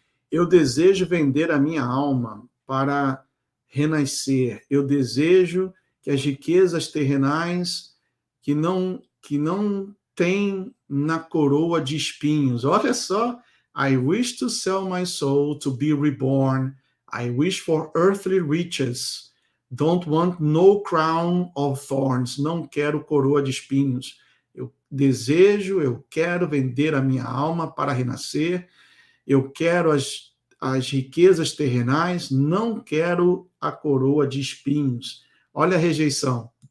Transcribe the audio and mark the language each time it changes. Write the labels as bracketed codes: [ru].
[pt] Eu desejo vender a minha alma para renascer. Eu desejo que as riquezas terrenais que não tem na coroa de espinhos. Olha só. [en] I wish to sell my soul to be reborn. I wish for earthly riches. Don't want no crown of thorns. [pt] Não quero coroa de espinhos. Eu quero vender a minha alma para renascer. Eu quero as riquezas terrenais, não quero a coroa de espinhos. Olha a rejeição.